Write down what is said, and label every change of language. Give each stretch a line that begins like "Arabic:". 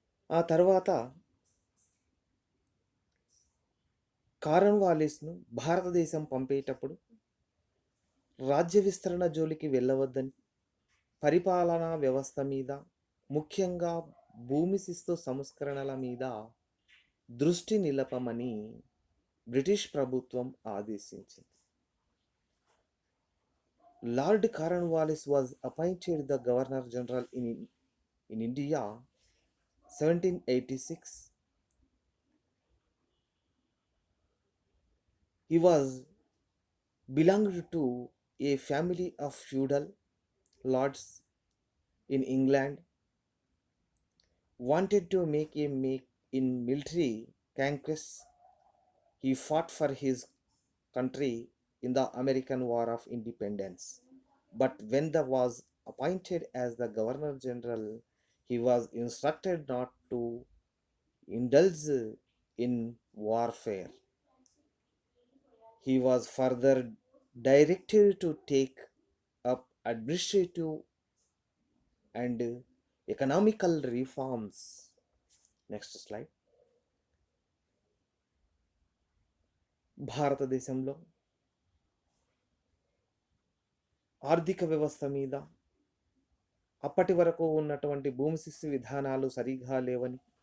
Telugu: ఆ తర్వాత కార్న్ వాలిస్ను భారతదేశం పంపేటప్పుడు రాజ్య విస్తరణ జోలికి వెళ్ళవద్దని, పరిపాలనా వ్యవస్థ మీద, ముఖ్యంగా భూమి శిస్తు సంస్కరణల మీద దృష్టి నిలపమని బ్రిటిష్ ప్రభుత్వం ఆదేశించింది.
English: Lord Cornwallis was appointed the Governor General in India 1786. He belonged to a family of feudal lords in England, wanted to make in military conquests. He fought for his country in the American War of Independence. But when he was appointed as the Governor General, he was instructed not to indulge in warfare. He was further directed to take up administrative and economical reforms. Next slide.
Telugu: భారతదేశంలో ఆర్థిక వ్యవస్థ మీద అప్పటి వరకు ఉన్నటువంటి భూమి శిస్తు విధానాలు సరిగా లేవని